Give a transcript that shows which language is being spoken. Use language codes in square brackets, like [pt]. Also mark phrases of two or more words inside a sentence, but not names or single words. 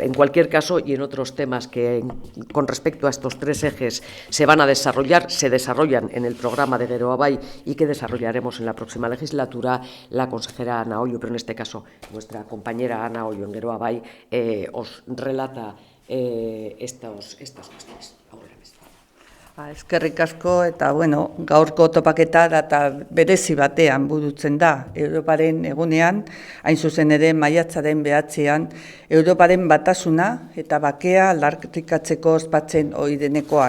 [es] En cualquier caso, y en otros temas que con respecto a estos 3 ejes se van a desarrollar, se desarrollan en el programa de Geroa Bai y que desarrollaremos en la próxima legislatura, la consejera Ana Ollo, pero en este caso nuestra compañera Ana Ollo en Geroa Bai, os relata estas cuestiones. [eu] Eskerrik asko, eta gaurko topaketa data berezi batean burutzen da. Europaren egunean, hain zuzen ere maiatzaren 9ean, Europaren batasuna eta bakea aldarrikatzeko ospatzen ohi denekoan.